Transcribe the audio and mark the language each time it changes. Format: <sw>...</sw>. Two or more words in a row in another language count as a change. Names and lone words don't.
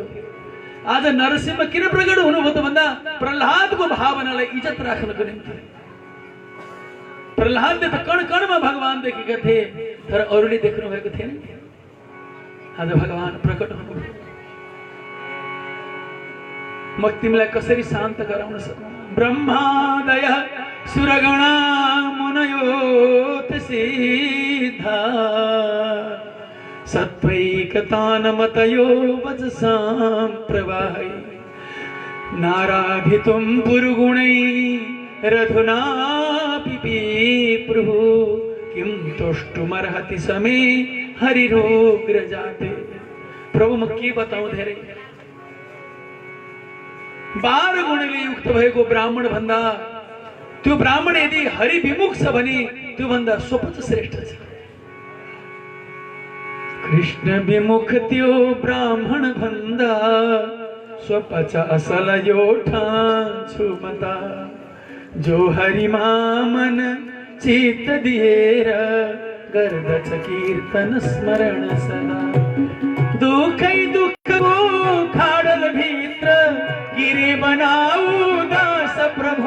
<ne>आज नरसिंह किन प्रकट हुनुभयो त भन्दा प्रहलादको भावनालाई इज्जत राख्नको निम्ति। प्रहलादले त कण कणमा भगवान देखेका थिए, तर अरूले देख्नु भएको थिएन। आज भगवान प्रकट हुनुभयो। म तिमीलाई कसरी शान्त गराउन सक्छु?</ne> <sa>ब्रह्मादय सुरगणा मुनयोत सिद्धा सत्वैकतानमतयो वचसां प्रवाहै नाराधितुं पुरुगुणै रधुनापि विप्रुः किं तुष्टुमर्हति समे हरिरोग्रजाते।</sa> <ne>प्रभु म के बताऊं? धेरै 12 गुणले युक्त भएको ब्राह्मण भन्दा त्यो ब्राह्मण यदि हरि विमुख छ भने त्यो भन्दा स्वपच श्रेष्ठ छ। कृष्ण विमुख त्यो ब्राह्मण भन्दा स्वपच असल यो ठान्छु मता। जो हरिमा मन चित्त दिएर गर्दछ कीर्तन स्मरण सदा। दुखै दुःखको खाडल भित्र गिरे बनाऊ दास प्रभो।</ne>